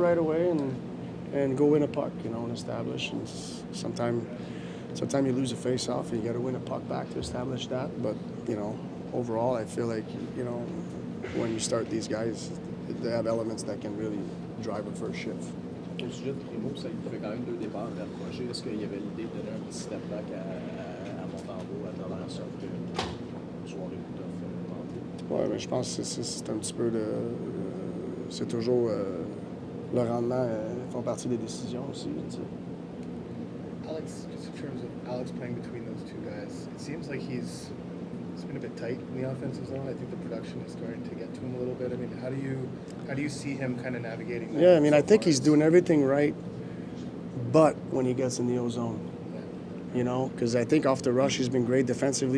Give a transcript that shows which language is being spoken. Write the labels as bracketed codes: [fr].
[en] right away and go win a puck, and establish. And sometimes you lose a face-off and you got to win a puck back to establish that. But, overall, I feel like, when you start these guys, they have elements that can really drive a first shift. [fr] Au sujet de Primo, ça lui fait quand même 2 départs rapprochés. Est-ce qu'il y avait l'idée de donner un petit step back à Montembeault à travers ça que soirée tough? Oui, mais je pense que c'est un petit peu de... c'est toujours... le rendement font partie des décisions aussi. [en] Alex, just in terms of Alex playing between those two guys, it seems like he's been a bit tight in the offensive zone. I think the production is starting to get to him a little bit. I mean, how do you see him kind of navigating that? Yeah, I mean, I think he's doing everything right, but when he gets in the O-zone, because I think off the rush he's been great defensively.